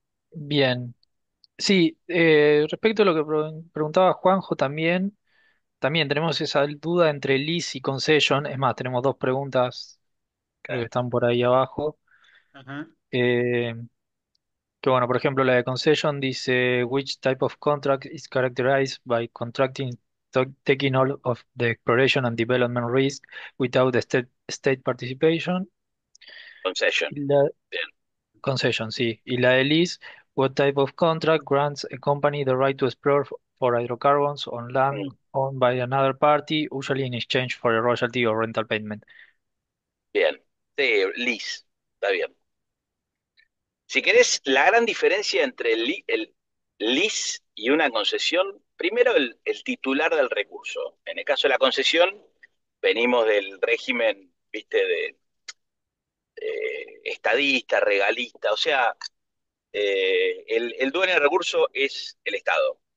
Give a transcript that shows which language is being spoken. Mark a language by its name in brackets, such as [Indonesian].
[Spanish] Bien. Sí, respecto a lo que preguntaba Juanjo también tenemos esa duda entre lease y concession. Es más, tenemos dos preguntas, creo que están por ahí abajo. Ajá. Eh, que bueno, por ejemplo, la de concession dice, [English] which type of contract is characterized by contracting taking all of the exploration and development risk without the state participation. Concession. [Spanish] Y la Bien. concession, sí. Y la de [English] lease, what type of contract grants a company the right to explore for hydrocarbons on land Mm, owned by another party, usually in exchange for a royalty or rental payment? [Spanish] bien. Sí, lease. Está bien. Si querés, la gran diferencia entre el lease y una concesión, primero el titular del recurso. En el caso de la concesión, venimos del régimen, viste, de estadista, regalista, o sea, el dueño del recurso es el Estado.